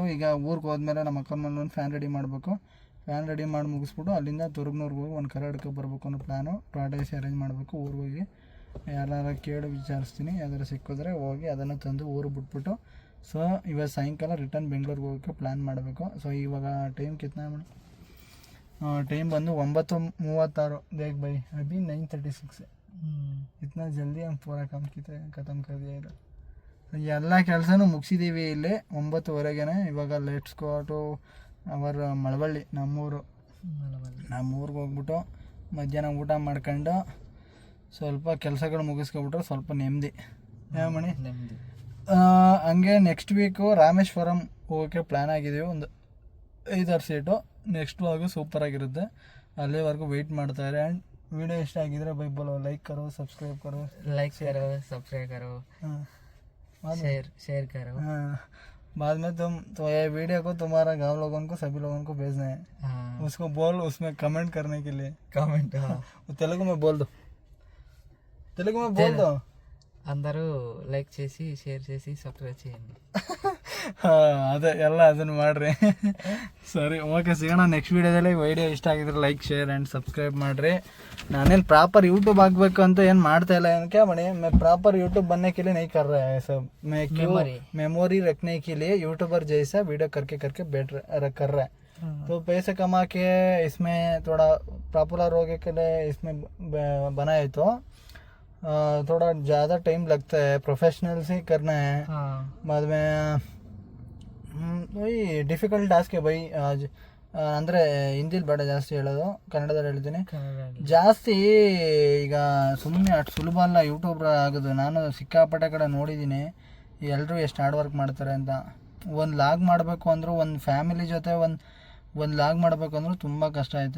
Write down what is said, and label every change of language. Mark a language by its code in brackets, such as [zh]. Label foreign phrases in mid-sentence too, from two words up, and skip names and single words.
[kn] ಈಗ ಊರಿಗೆ ಹೋದ್ಮೇಲೆ ನಮ್ಮ ಅಕ್ಕನ ಮನೆ ಒಂದು ಫ್ಯಾನ್ ರೆಡಿ ಮಾಡಬೇಕು. ಫ್ಯಾನ್ ರೆಡಿ ಮಾಡಿ ಮುಗಿಸ್ಬಿಟ್ಟು ಅಲ್ಲಿಂದ ತುರ್ಗ್ನೂರ್ಗೆ ಹೋಗಿ ಒಂದು ಕರೆ ಹಿಡ್ಕೊ ಬರ್ಬೇಕು ಅನ್ನೋ ಪ್ಲ್ಯಾನು. ಟಾಟಾ ಎಸಿ ಅರೇಂಜ್ ಮಾಡಬೇಕು. ಊರಿಗೆ ಹೋಗಿ ಯಾರು ಕೇಳಿ ವಿಚಾರಿಸ್ತೀನಿ, ಯಾವ್ದಾರು ಸಿಕ್ಕಿದ್ರೆ ಹೋಗಿ ಅದನ್ನು ತಂದು ಊರು ಬಿಟ್ಬಿಟ್ಟು ಸೊ ಇವತ್ತು ಸಾಯಂಕಾಲ ರಿಟರ್ನ್ ಬೆಂಗಳೂರಿಗೆ ಹೋಗೋಕ್ಕೆ ಪ್ಲ್ಯಾನ್ ಮಾಡಬೇಕು. ಸೊ ಇವಾಗ ಟೈಮ್ [hi] ಕಿತ್ನಾ [kn] ಟೈಮ್ ಬಂದು [hi] 9:36 देख भाई अभी 9:36 है. इतना जल्दी हम पूरा काम ಖತಮ್ कर दिया ಇದು. [kn] ಎಲ್ಲ ಕೆಲಸನೂ ಮುಗಿಸಿದ್ದೀವಿ ಇಲ್ಲಿ 9:00ವರೆಗೆ. ಇವಾಗ [en] let's go to our [kn] ಮಳವಳ್ಳಿ ನಮ್ಮೂರಿಗೆ ಹೋಗ್ಬಿಟ್ಟು ಮಧ್ಯಾಹ್ನ ಊಟ ಮಾಡ್ಕೊಂಡು ಸ್ವಲ್ಪ ಕೆಲಸಗಳು ಮುಗಿಸ್ಕೊಬಿಟ್ರೆ ಸ್ವಲ್ಪ ನೆಮ್ಮದಿ ಮಣಿ. ಹಂಗೆ [en] next week [kn] ರಾಮೇಶ್ವರಂ ಹೋಗೋಕ್ಕೆ ಪ್ಲ್ಯಾನ್ ಆಗಿದ್ದೀವಿ. ಒಂದು 5-6 ಸೀಟು. [en] next vlog [kn] ಸೂಪರಾಗಿರುತ್ತೆ. ಅಲ್ಲಿವರೆಗೂ ವೆಯ್ಟ್ ಮಾಡ್ತಾರೆ. ಆ್ಯಂಡ್ वीडियो इಷ್ಟ ಆಗಿದ್ರೆ [hi] भाई बोलो लाइक करो सब्सक्राइब करो शेयर करो. बाद में तुम तो ये वीडियो को तुम्हारा गाँव लोगों को सभी लोगों को भेजना है. उसको बोल उसमें कमेंट करने के लिए कमेंट तेलुगु में बोल दो [te] అందరూ లైక్ చేసి షేర్ చేసి సబ్స్క్రైబ్ చేయండి. [kn] ಅದೇ ಎಲ್ಲ ಅದನ್ನು ಮಾಡಿರಿ. ಸರಿ ಓಕೆ ಸಿಗೋಣ ನೆಕ್ಸ್ಟ್ ವೀಡಿಯೋದಲ್ಲಿ. ವಿಡಿಯೋ ಇಷ್ಟ ಆಗಿದ್ರೆ [en] like share and subscribe [kn] ಮಾಡಿರಿ. ನಾನೇನು [en] proper YouTube [kn] ಆಗಬೇಕು ಅಂತ ಏನು ಮಾಡ್ತಾ ಇಲ್ಲ. [hi] क्या बने मैं [en] proper YouTube [hi] बनने के लिए नहीं कर रहा है सब. मैं क्यों मेमोरी रखने के लिए यूट्यूबर जैसा वीडियो करके बैठ कर रहा है. तो पैसे कमा के इसमें थोड़ा पॉपुलर होने के लिए इसमें बनाए तो थोड़ा ज़्यादा टाइम लगता है. प्रोफेशनल से करना है. बाद में वही [en] difficult task [hi] ಬೈ. [kn] ಅಂದರೆ ಹಿಂದಿಲಿ ಬೇಡ ಜಾಸ್ತಿ ಹೇಳೋದು, ಕನ್ನಡದಲ್ಲಿ ಹೇಳ್ತೀನಿ. ಜಾಸ್ತಿ ಈಗ ಸುಮ್ಮನೆ ಅಷ್ಟು ಸುಲಭ ಅಲ್ಲ ಯೂಟ್ಯೂಬ್ರ್ ಆಗೋದು. ನಾನು ಸಿಕ್ಕಾಪಟ್ಟೆ ಕಡೆ ನೋಡಿದ್ದೀನಿ ಎಲ್ಲರೂ ಎಷ್ಟು [en] hard work [kn] ಮಾಡ್ತಾರೆ ಅಂತ. ಒಂದು ಲಾಗ್ ಮಾಡಬೇಕು ಅಂದರೂ ಒಂದು ಫ್ಯಾಮಿಲಿ ಜೊತೆ ಒಂದು ಲಾಗ್ ಮಾಡಬೇಕು ಅಂದರೂ ತುಂಬ ಕಷ್ಟ ಐತೆ.